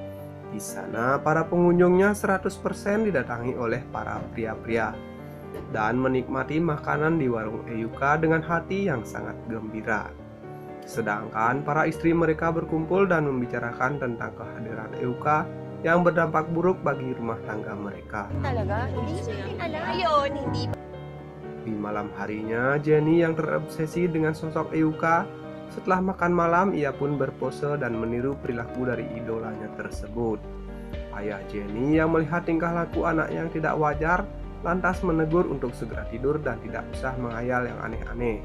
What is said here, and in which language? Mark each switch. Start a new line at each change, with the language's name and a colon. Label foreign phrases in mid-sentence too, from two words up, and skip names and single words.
Indonesian: Di sana para pengunjungnya 100% didatangi oleh para pria-pria dan menikmati makanan di warung Euka dengan hati yang sangat gembira. Sedangkan para istri mereka berkumpul dan membicarakan tentang kehadiran Euka yang berdampak buruk bagi rumah tangga mereka.
Filipino: Talaga? Hindi namin alam. Ayun, hindi.
Indonesian: Di malam harinya, Jenny yang terobsesi dengan sosok Euka Setelah makan malam, ia pun berpose dan meniru perilaku dari idolanya tersebut. Ayah Jenny yang melihat tingkah laku anaknya yang tidak wajar, lantas menegur untuk segera tidur dan tidak usah menghayal yang aneh-aneh.